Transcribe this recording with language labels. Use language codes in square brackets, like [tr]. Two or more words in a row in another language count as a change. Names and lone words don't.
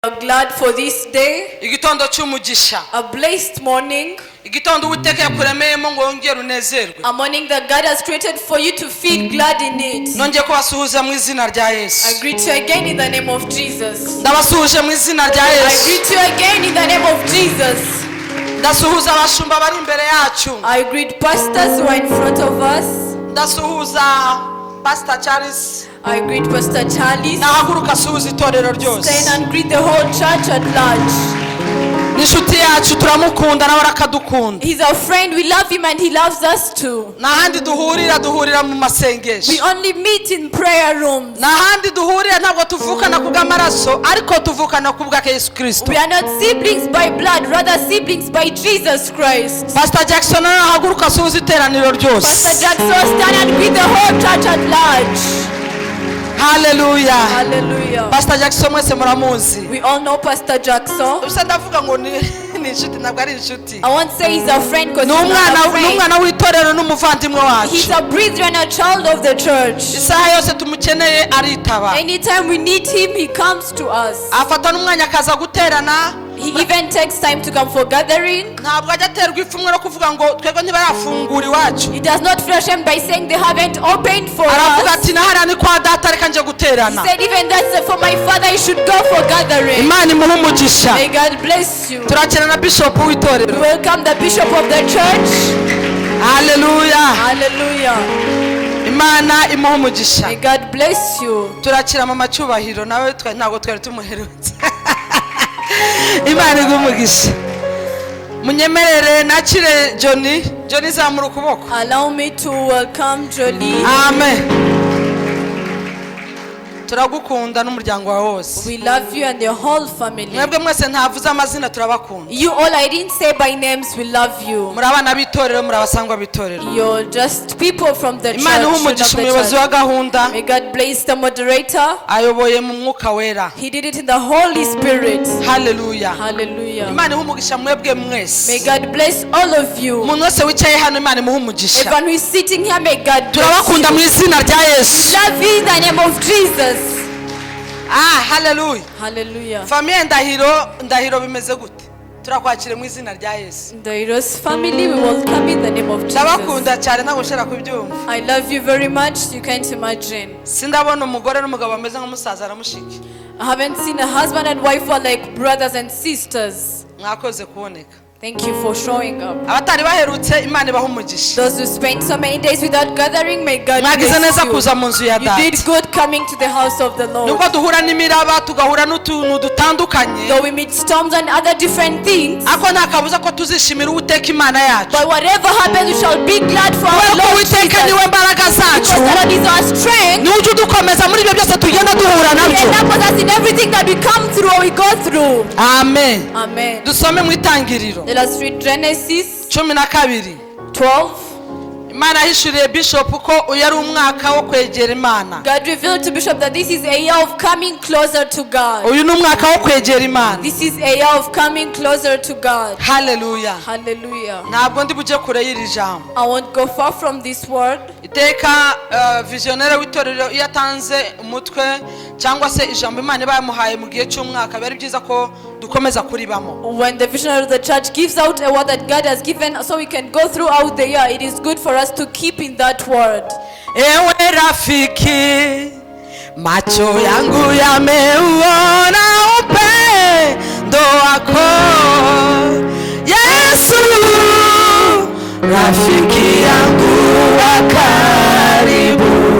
[en] are glad for this day, [rw] igitondo cy'umugisha, [en] a blessed morning, [rw] igitondo Uwiteka yakuremeyemo ngo wongere unezerwe, [en] a morning that God has created for you to feel glad in it. [rw] nongeye kubasuhuza mu izina rya Yesu. [en] I greet you again in the name of Jesus. [rw] Ndabasuhuje mu izina rya [en] I [rw] Yesu. [en] greet you again in the name of Jesus. [rw] Ndasuhuza abashumba bari imbere yacu. [en] I greet pastors who are in front of us. [rw] Ndasuhuza Pastor Charles. [en] I greet Pastor Charlie. [rw] Nahaguruka asuhuza itorero ryose. [en] Stand and greet the whole church at large. [rw] Nishuti yacu turamukunda nawe arakadukunda. [en] He's our friend, we love him and he loves us too. [rw] Nahandi duhurira mu masengesho. [en] We only meet in prayer rooms. [rw] Nahandi duhurira ntabwo tuvukana kubw'amaraso ariko tuvukana kubwa Yesu Kristo. [en] We are not siblings by blood, rather siblings by Jesus Christ. [rw] Pastor Jackson nahaguruka asuhuza iteraniro ryose. [en] Pastor Jackson, stand and greet the whole church at large. [rw] Hallelujah. [en] Hallelujah. [rw] Pastor Jackson mwese muramuzi. [en] We all know Pastor Jackson. [rw] Ubusa ndavuga ngo ni inshuti ntabwo ari inshuti. [en] I won't say he's a friend because he's not a friend. [rw] N'umwana w'itorero n'umuvandimwe wacu. [en] He's a brother and a child of the church. [rw] Isaha yose tumukeneye aritaba. [en] Anytime we need him, he comes to us. [rw] Afata n'umwanya akaza guterana. [en] He even takes time to come for gathering. [rw] Ntabwo ajya aterwa ipfunwe no kuvuga ngo twebwe ntibarafungura iwacu. [en] He does not feel ashamed by saying they haven't opened for [rw] Aravuga [en] us. [rw] ati nahara ni kwa data reka nje [en] He [rw] guterana. [en] said even that's for my father, he should go for gathering. [rw] Imana imuhe umugisha. [en] May God bless you. [rw] Turakira na bishop [en] We [rw] w'itorero. [en] welcome the bishop of the church. [rw] Hallelujah. [en] Hallelujah. [rw] Imana imuhe umugisha. [en] May God bless you. [rw] Turakira mama cyubahiro nawe ntabwo twari tumuherutse. Imana igumugisha. Munyemerere nakire Johnny zamura ukuboko. [en] Allow me to welcome Jolie. Amen. [rw] Turagukunda n'umuryango wawe wose. [en] We love you and your whole family. [rw] Mwebwe mwese ntavuze amazina turabakunda. [en] You all, I didn't say by names, we love you. [rw] Muri abana b'itorero muri abasangwa b'itorero. [en] You're just people from the church. [rw] Imana ihumugisha umuyobozi wa gahunda. [en] May God bless the moderator. [rw] Ayoboye mu mwuka wera. [en] He did it in the Holy Spirit. [rw] Hallelujah. [en] Hallelujah. [rw] Imana ihumugisha mwebwe mwese. [en] May God bless all of you. [rw] Umuntu wese wicaye hano Imana imuhumugisha. [en] Everyone who is sitting here, may God bless you. [rw] Turabakunda mu izina rya Yesu. [en] Love you in the name of Jesus. [rw] Hallelujah. [en] Hallelujah. [rw] Famille ndahiro bimeze gute? Turakwakire mu izina rya Yesu. [en] The Heroes family, we welcome in the name of Jesus. [rw] Ndabakunda cyane ntabwo ushaka kubyumva. [en] I love you very much. You can't imagine. [rw] Sindabona umugore n'umugabo bameze nk'umusaza na mushiki. [en] I haven't seen a husband and wife who are like brothers and sisters. [rw] Mwakoze kuboneka. [en] Thank you for showing up. [rw] Abatari baherutse Imana ibaha umugisha. [en] Those who spent so many days without gathering, may God [rw] Mwagize neza [en] bless you. [rw] kuza mu nzu ya [en] You [rw] Data. [en] did good coming to the house of the Lord. [rw] Nuko duhura n'imiraba tugahura n'utuntu dutandukanye. [en] Though we meet storms and other different things, [rw] Ako nta kabuza ko tuzishimira Uwiteka Imana yacu. [en] but whatever happens, we shall be glad for our [rw] Kuko [en] Lord [rw] Uwiteka [en] Jesus. [rw] niwe mbaraga zacu. [en] Because the Lord is our strength. [rw] Niwe uje udukomeza muri ibyo byose tugenda duhura [en] He [rw] nabyo. [en] enables us in everything that we come through or we go through. [rw] Amen. [en] Amen. [rw] Dusome mu itangiriro. [en] Let us read Genesis [rw] 12. [en] 12. [rw] Imana yahishuriye Bishop ko uyu ari umwaka wo kwegera Imana. [en] God revealed to Bishop that this is a year of coming closer to God. [rw] Uyu ni umwaka wo kwegera Imana. [en] This is a year of coming closer to God. [rw] Hallelujah. [en] Hallelujah. [rw] Ntabwo ndi bujye kure y'iri jambo. [en] I won't go far from this word. [rw] Iteka visionnaire w'itorero iyo atanze umutwe cyangwa se ijambo Imana bamuhaye mu gihe cy'umwaka bari byiza ko dukomeza kuribamo. [en] When the visionary of the church gives out a word that God has given so we can go throughout the year, it is good for us to keep in that word. [sw] Ewe rafiki, macho yangu yameuona upendo wako Yesu, rafiki yangu wa karibu.